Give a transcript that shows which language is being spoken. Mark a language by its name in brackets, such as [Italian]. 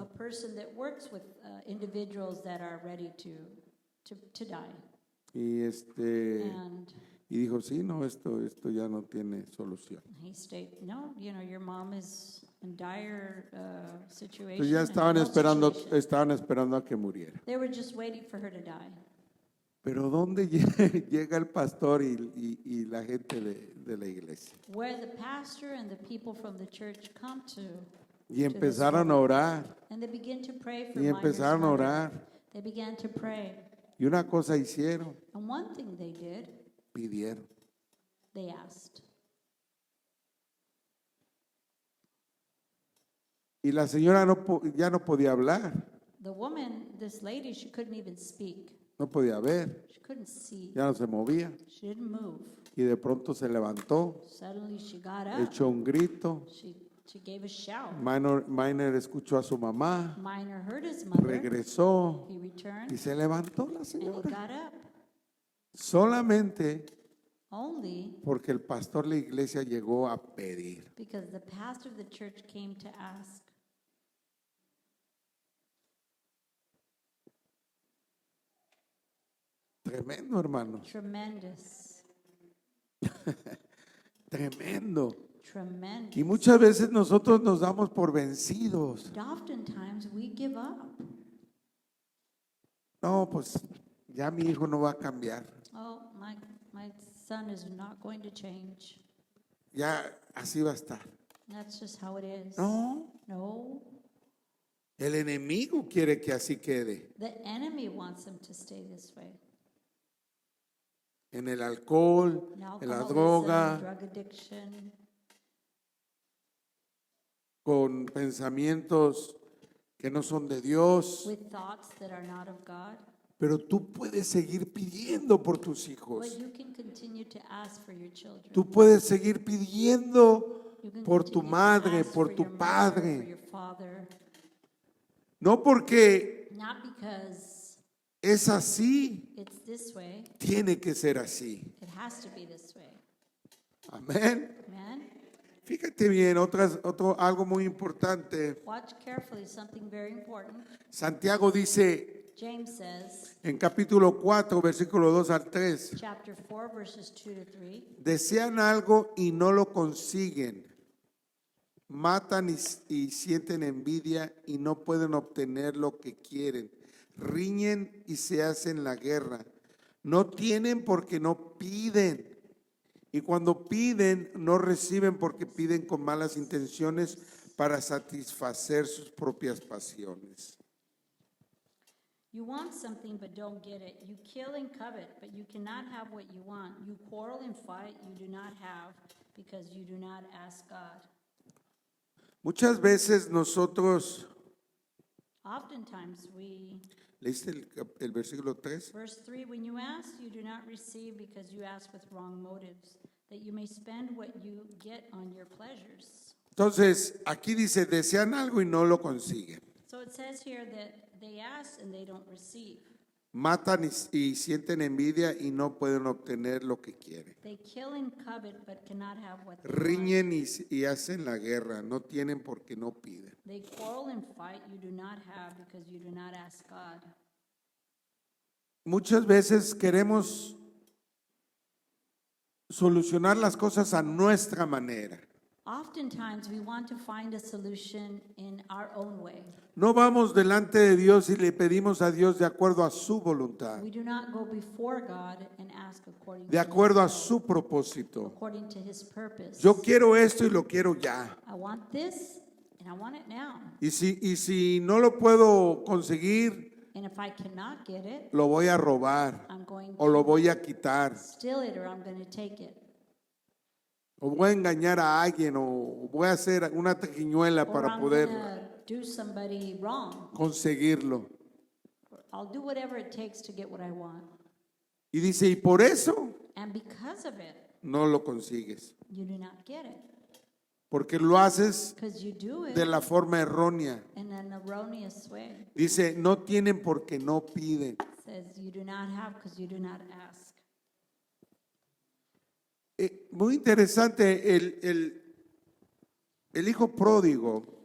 [English] a person that works with individuals that are ready to die. [Spanish] Y [English] And [Spanish] y dijo, sí, no, esto ya no tiene solución. [English] he stated, no, your mom is in dire situation. [Spanish] Entonces ya [English] and health situation. [Spanish] estaban esperando a que muriera. [English] They were just waiting for her to die. [Spanish] Pero ¿dónde llega el pastor y la gente de la iglesia? [English] Where the pastor and the people from the church come to, [Spanish] Y empezaron a orar, [English] and they begin to pray for [Spanish] y [English] Miner's [Spanish] empezaron a [English] mother. [Spanish] orar. [English] They began to pray. [Spanish] Y una cosa hicieron, [English] And one thing they did, [Spanish] pidieron. [English] they asked. [Spanish] Y la señora ya no podía hablar, [English] The woman, this lady, she couldn't even speak. [Spanish] no podía ver, [English] She couldn't see. [Spanish] ya no se movía. [English] She didn't move. [Spanish] Y de pronto se levantó, [English] Suddenly she got up. [Spanish] echó un grito. [English] She gave a shout. [Spanish] Miner escuchó a su mamá, [English] Miner heard his mother. [Spanish] regresó [English] He returned [Spanish] y se levantó la [English] and he [Spanish] señora. [English] got up. [Spanish] Solamente [English] Only [Spanish] porque el pastor de la iglesia llegó a pedir. [English] because the pastor of the church came to ask. [Spanish] Tremendo, hermanos. [English] Tremendous. [Spanish] Tremendo. [English] Tremendous. [Spanish] Y muchas veces nosotros nos damos por vencidos. [English] And oftentimes we give up. [Spanish] No, pues ya mi hijo no va a cambiar. [English] Oh, my son is not going to change. [Spanish] Ya así va a estar. [English] That's just how it is. [Spanish] No, [English] No. [Spanish] el enemigo quiere que así quede. [English] The enemy wants him to stay this way. [Spanish] En el alcohol, [English] In [Spanish] en la [English] alcoholism, [Spanish] droga, [English] drug addiction, [Spanish] con pensamientos que no son de Dios. [English] with thoughts that are not of God. [Spanish] Pero tú puedes seguir pidiendo por tus hijos. [English] But you can continue to ask for your children. [Spanish] Tú puedes seguir pidiendo [English] You can [Spanish] por tu [English] continue to [Spanish] madre, [English] ask [Spanish] por [English] for [Spanish] tu [English] your mother, [Spanish] padre. [English] for your father. [Spanish] No porque [English] Not because [Spanish] es así, [English] it's this way. [Spanish] tiene que ser así. [English] It has to be this way. [Spanish] Amén. [English] Amen. [Spanish] Fíjate bien, algo muy importante. [English] Watch carefully, something very important. [Spanish] Santiago dice, [English] James says, [Spanish] en capítulo 4, versículo 2 al 3, [English] chapter 4, verses 2 to 3, [Spanish] desean algo y no lo consiguen. Matan y sienten envidia y no pueden obtener lo que quieren. Riñen y se hacen la guerra. No tienen porque no piden. Y cuando piden, no reciben porque piden con malas intenciones para satisfacer sus propias pasiones. [English] you want something but don't get it. You kill and covet, but you cannot have what you want. You quarrel and fight, you do not have, because you do not ask God. [Spanish] Muchas veces nosotros, [English] Oftentimes [Spanish] ¿leíste el versículo 3? [English] verse 3, when you ask, you do not receive because you ask with wrong motives, that you may spend what you get on your pleasures. [Spanish] Entonces, aquí dice, desean algo y no lo consiguen. [English] So it says here that they ask and they don't receive. [Spanish] Matan y sienten envidia y no pueden obtener lo que quieren. [English] They kill and covet but cannot have what they want. [Spanish] Riñen y hacen la guerra, no tienen porque no piden. [English] They quarrel and fight, you do not have because you do not ask God. [Spanish] Muchas veces queremos solucionar las cosas a nuestra manera. [English] Oftentimes we want to find a solution in our own way. [Spanish] No vamos delante de Dios y le pedimos a Dios de acuerdo a su voluntad, [English] We do not go before God and ask according [Spanish] de [English] to [Spanish] acuerdo a [English] His will, [Spanish] su propósito. [English] according to His purpose. [Spanish] Yo quiero esto y lo quiero ya. [English] I want this and I want it now. [Spanish] Y si no lo puedo conseguir, [English] And if I cannot get it, [Spanish] lo voy a robar [English] I'm going [Spanish] o lo [English] to [Spanish] voy a quitar [English] steal it or I'm going to take it. [Spanish] o voy a engañar a alguien o voy a hacer una triquiñuela [English] Or [Spanish] para [English] I'm [Spanish] poder [English] going to do somebody wrong. [Spanish] conseguirlo. [English] I'll do whatever it takes to get what I want. [Spanish] Y dice, y por eso [English] And because of it, [Spanish] no lo consigues, [English] you do not get it. [Spanish] porque lo haces [English] Because you do it [Spanish] de la forma errónea. [English] in an erroneous way. [Spanish] Dice, no tienen porque no piden. [English] It says you do not have because you do not ask. [Spanish] Muy interesante, el hijo pródigo,